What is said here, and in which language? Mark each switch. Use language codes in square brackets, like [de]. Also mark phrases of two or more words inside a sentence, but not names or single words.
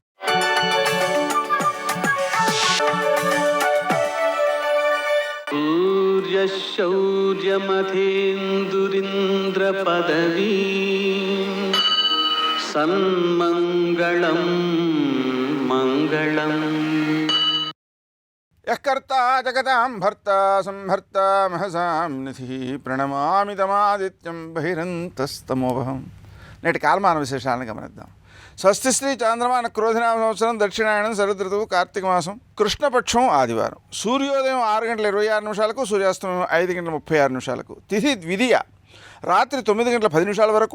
[sa] सूर्यशौर्यमथेन्दुरिन्द्रपदवी सन्मङ्गलं मङ्गलम्. यः कर्ता जगतां भर्ता संहर्ता महसां निधिः ప్రణమామి తమాదిత్యం బహిరంతస్తమోభం. [te] నేటి కాలమాన విశేషాలను గమనిద్దాం. స్వస్తి శ్రీ చాంద్రమాన క్రోధినామ సంవత్సరం దక్షిణాయనం శరదృతువు కార్తీక మాసం కృష్ణపక్షం ఆదివారం. సూర్యోదయం 6:26 సూర్యాస్తమయం 5:36. తిథి ద్వితీయ రాత్రి 9:10 వరకు.